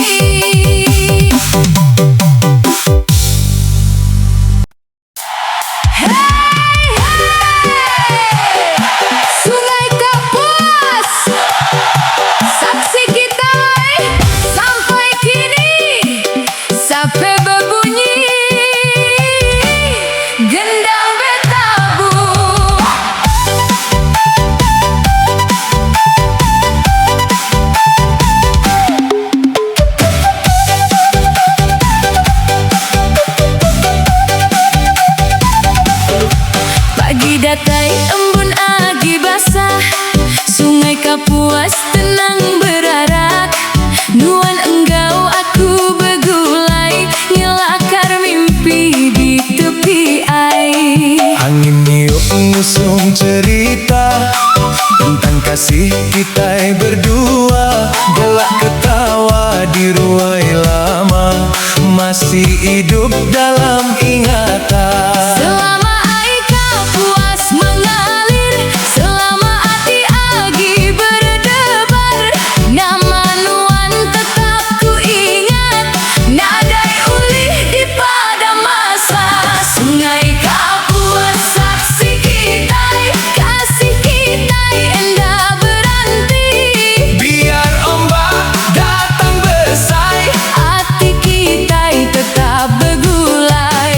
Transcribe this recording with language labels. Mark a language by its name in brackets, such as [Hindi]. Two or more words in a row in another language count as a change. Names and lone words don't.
[Malay] Sungai Kapuas, saksi kita sampai kini, sampai berbunyi, gendang bertabuh. [Iban] Pagi datai embun agi basah, Sungai Kapuas tenang berarak. Nuan enggau aku begulai, nyelakar mimpi di tepi air. Angin niup ngusung cerita tentang kasih kita berdua. [Malay] Gelak ketawa di ruai lama, masih hidup dalam ingatan. [Iban] Selama air Kapuas mengalir, selama hati agi berdebar, nama Nuan tetap ku ingat, nadai ulih di pada masa. Sungai Kapuas saksi kita, kasih kita endah berhenti. Biar ombak datang besai, Hati kita tetap bergulai.